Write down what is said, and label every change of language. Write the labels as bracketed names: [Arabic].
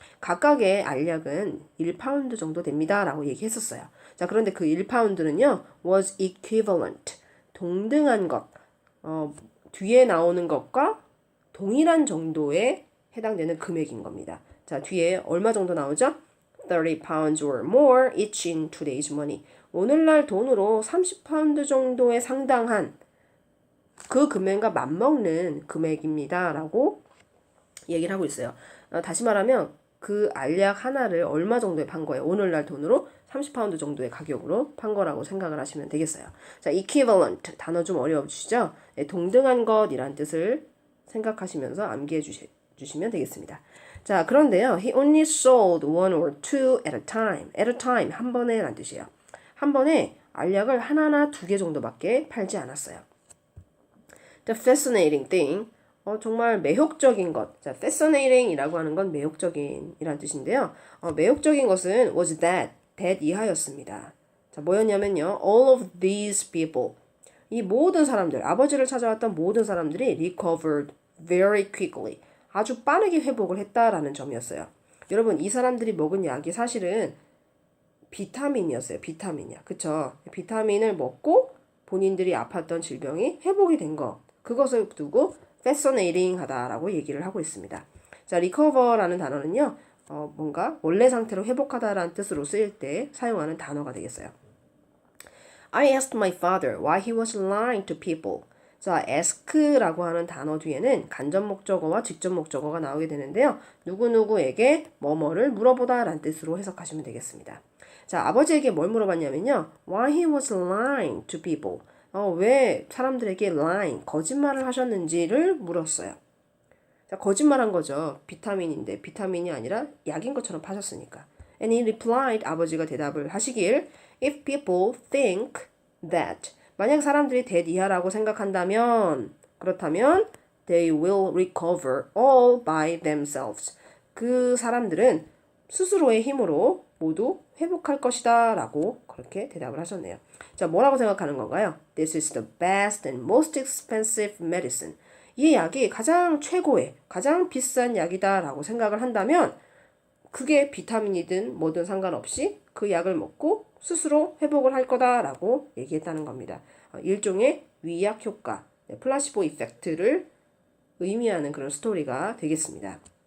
[Korean] 각각의 알약은 1파운드 정도 됩니다. 라고 얘기했었어요. 자, 그런데 그 1파운드는요, [English] was equivalent, [Korean] 동등한 것, 뒤에 나오는 것과 동일한 정도에 해당되는 금액인 겁니다. 자, 뒤에 얼마 정도 나오죠? [English] 30 pounds or more each in today's money. [Korean] 오늘날 돈으로 30파운드 정도에 상당한 그 금액과 맞먹는 금액입니다. 라고 얘기를 하고 있어요. 다시 말하면 그 알약 하나를 얼마 정도에 판 거예요? 오늘날 돈으로 30파운드 정도의 가격으로 판 거라고 생각을 하시면 되겠어요. 자, equivalent 단어 좀 어려워지시죠? 네, 동등한 것이란 뜻을 생각하시면서 암기해 주시면 되겠습니다. 자, 그런데요. [English] He only sold one or two at a time. At a time, [Korean] 한 번에 란 뜻이에요. 한 번에 알약을 하나나 두 개 정도밖에 팔지 않았어요. [English] The fascinating thing, [Korean] 정말 매혹적인 것. 자, fascinating이라고 하는 건 매혹적인 이란 뜻인데요. 매혹적인 것은 [English] was that [Korean] 이하였습니다. 자, 뭐였냐면요. [English] All of these people. [Korean] 이 모든 사람들, 아버지를 찾아왔던 모든 사람들이 [English] recovered very quickly. [Korean] 아주 빠르게 회복을 했다라는 점이었어요. 여러분, 이 사람들이 먹은 약이 사실은 비타민이었어요. 비타민이야. 그쵸? 비타민을 먹고 본인들이 아팠던 질병이 회복이 된 거. 그것을 두고 fascinating 하다라고 얘기를 하고 있습니다. 자, recover라는 단어는요. 뭔가 원래 상태로 회복하다라는 뜻으로 쓰일 때 사용하는 단어가 되겠어요. [English] I asked my father why he was lying to people. [Korean] 자, ask라고 하는 단어 뒤에는 간접 목적어와 직접 목적어가 나오게 되는데요. 누구누구에게 뭐뭐를 물어보다라는 뜻으로 해석하시면 되겠습니다. 자, 아버지에게 뭘 물어봤냐면요. [English] Why he was lying to people. [Korean] 왜 사람들에게 lying, 거짓말을 하셨는지를 물었어요. 자, 거짓말한 거죠. 비타민인데 비타민이 아니라 약인 것처럼 파셨으니까. [English] And he replied, [Korean] 아버지가 대답을 하시길, [English] If people think that, [Korean] 만약 사람들이 [English] that [Korean] 이하라고 생각한다면, 그렇다면 [English] they will recover all by themselves. [Korean] 그 사람들은 스스로의 힘으로 모두 회복할 것이다 라고 그렇게 대답을 하셨네요. 자, 뭐라고 생각하는 건가요? [English] This is the best and most expensive medicine. [Korean] 이 약이 가장 최고의, 가장 비싼 약이다 라고 생각을 한다면 그게 비타민이든 뭐든 상관없이 그 약을 먹고 스스로 회복을 할 거다라고 얘기했다는 겁니다. 일종의 위약 효과, 플라시보 이펙트를 의미하는 그런 스토리가 되겠습니다.